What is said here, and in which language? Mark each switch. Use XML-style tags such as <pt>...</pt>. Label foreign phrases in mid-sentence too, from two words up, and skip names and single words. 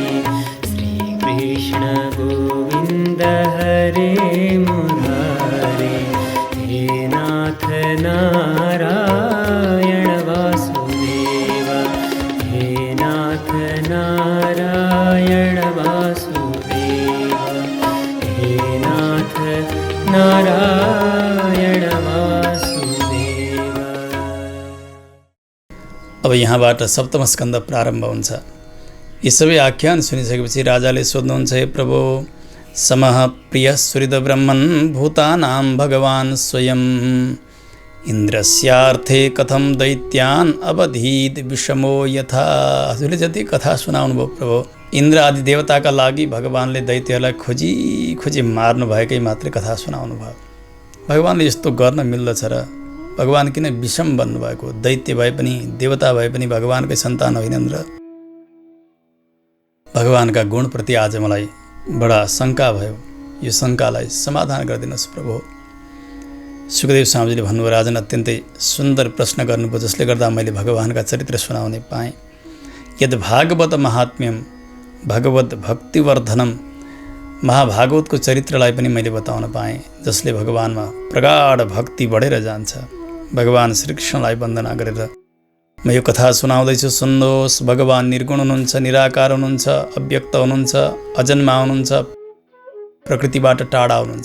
<sa>श्रीकृष्ण गोविन्द हरे मुरारे, हे नाथ नारायण वासुदेव, हे नाथ नारायण वासुदेव, हे नाथ नारायण वासुदेव।</sa> <ne>अब यहाँबाट सप्तम स्कन्द प्रारम्भ हुन्छ। यी सबै आख्यान सुनिसकेपछि राजाले सोध्नुहुन्छ, हे प्रभु,</ne> <sa>समः प्रियः सुहृद ब्रह्मन् भूतानां भगवान् स्वयं, इन्द्रस्यार्थे कथं दैत्यान् अवधीत विषमो यथा।</sa> <ne>हजुरले जति कथा सुनाउनु भयो प्रभु, इन्द्र आदि देवताका लागि भगवानले दैत्यहरूलाई खोजी खोजी मार्नु भएकै मात्रै कथा सुनाउनु भयो। भगवानले यस्तो गर्न मिल्दछ र? भगवान किन विषम बन्नुभएको? दैत्य भए पनि देवता भए पनि भगवानकै सन्तान होइनन् र? भगवानका गुणप्रति आज मलाई बडा शङ्का भयो। यो शङ्कालाई समाधान गरिदिनुहोस् प्रभु। सुखदेव स्वामीजीले भन्नुभयो, राजन अत्यन्तै सुन्दर प्रश्न गर्नुभयो, जसले गर्दा मैले भगवानका चरित्र सुनाउने पाएँ।</ne> <sa>यद भागवत महात्म्यम भगवत भक्तिवर्धनम,</sa> <ne>महाभागवतको चरित्रलाई पनि मैले बताउन पाएँ, जसले भगवानमा प्रगाढ भक्ति बढेर जान्छ। भगवान श्रीकृष्णलाई वन्दना गरेर म यो कथा सुनाउँदैछु, सुन्नुहोस्। भगवान निर्गुण हुनुहुन्छ, निराकार हुनुहुन्छ, अव्यक्त हुनुहुन्छ, अजन्मा हुनुहुन्छ, प्रकृतिबाट टाढा हुनुहुन्छ।</ne>